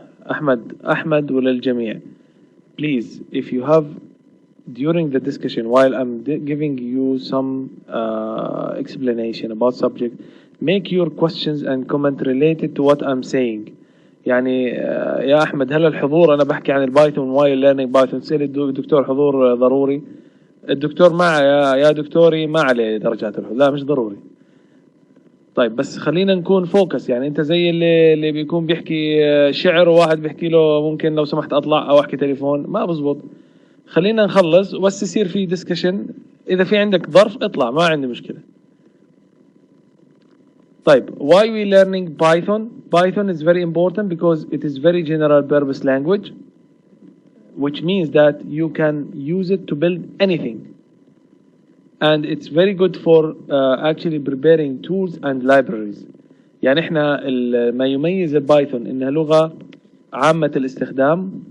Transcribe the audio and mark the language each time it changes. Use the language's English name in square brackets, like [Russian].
[English] Ahmed [Arabic] وللجميع. [English] Please, if you have during the discussion while I'm giving you some explanation about subject, make your questions and comment related to what I'm saying. [Arabic] يعني يا أحمد هل الحضور أنا بحكي عن البايثون [English] while learning [Arabic] بايثون سأل الدكتور حضور ضروري؟ الدكتور مع يا دكتوري ما عليه درجات الحضور، لا مش ضروري. طيب بس خلينا نكون فوكس، يعني انت زي اللي بيكون بيحكي شعر وواحد بيحكي له ممكن لو سمحت اطلع او احكي تليفون، ما بزبط. خلينا نخلص وبس يصير في ديسكشن، اذا في عندك ظرف اطلع ما عندي مشكلة. [English] طيب why we learning Python? Python is very important because it is very general purpose language, which means that you can use it to build anything. And it's very good for actually preparing tools and libraries. [Arabic] يعني احنا ما يميز البايثون انها لغة عامة الاستخدام.